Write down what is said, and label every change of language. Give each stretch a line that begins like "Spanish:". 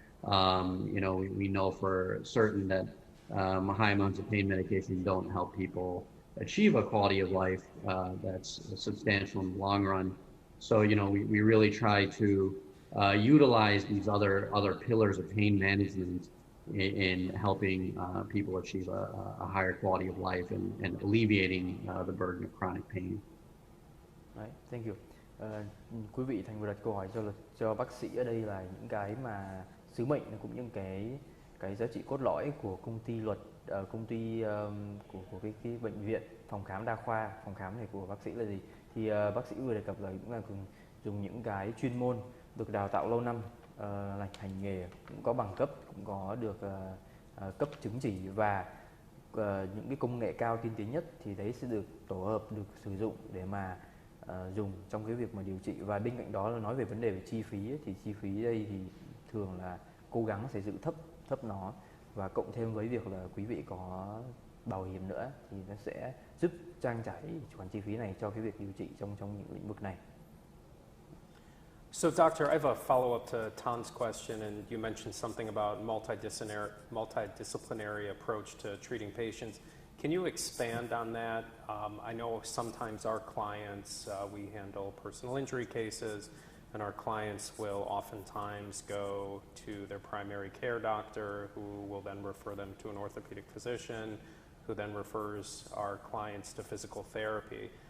English: We know for certain that high amounts of pain medication don't help people achieve a quality of life that's substantial in the long run. So, we really try to utilize these other pillars of pain management in helping people achieve a higher quality of life and alleviating the burden of chronic pain. Right, thank you.
Vietnamese: Quý vị thành vừa đặt câu hỏi cho bác sĩ ở đây là những cái mà sứ mệnh cũng những cái giá trị cốt lõi của công ty Luật, công ty của cái bệnh viện phòng khám đa khoa, phòng khám này của bác sĩ là gì? Thì bác sĩ vừa đề cập là cũng là dùng những cái chuyên môn được đào tạo lâu năm, hành nghề, cũng có bằng cấp, cũng có được cấp chứng chỉ và những cái công nghệ cao tiên tiến nhất thì đấy sẽ được tổ hợp, được sử dụng để mà dùng trong cái việc mà điều trị. Và bên cạnh đó là nói về vấn đề về chi phí ấy, thì chi phí đây thì thường là cố gắng sẽ giữ thấp nó, và cộng thêm với việc là quý vị có bảo hiểm nữa thì nó sẽ giúp trang trải khoản chi phí này cho cái việc điều trị trong những lĩnh vực này.
English: So, Doctor, I have a follow-up to Tan's question, and you mentioned something about multidisciplinary approach to treating patients. Can you expand on that? I know sometimes our clients, we handle personal injury cases, and our clients will oftentimes go to their primary care doctor, who will then refer them to an orthopedic physician, who then refers our clients to physical therapy.